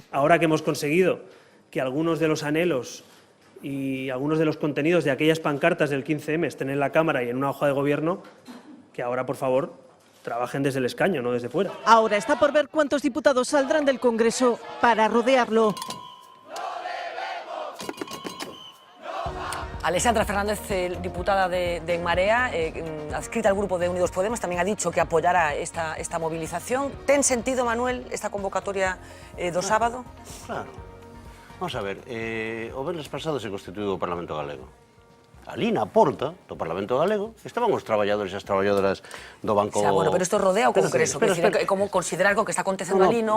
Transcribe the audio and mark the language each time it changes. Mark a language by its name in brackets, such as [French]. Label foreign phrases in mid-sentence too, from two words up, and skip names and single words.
[Spanish] Ahora que hemos conseguido que algunos de los anhelos y algunos de los contenidos de aquellas pancartas del 15M estén en la Cámara y en una hoja de gobierno, que ahora, por favor, trabajen desde el escaño, no desde fuera. Ahora está por ver cuántos diputados saldrán del Congreso para rodearlo. Alexandra Fernández, diputada de En Marea, adscrita al grupo de Unidos Podemos, también ha dicho que apoyará esta movilización. [Galician] ¿Ten sentido, Manuel, esta convocatoria do sábado? Claro. Vamos a ver, o venres pasado se constituiu o Parlamento Galego. Ali na porta do Parlamento Galego estaban os traballadores e as traballadoras do Banco... Bueno, pero isto rodea o Congreso, como considerar que o que está acontecendo ali non...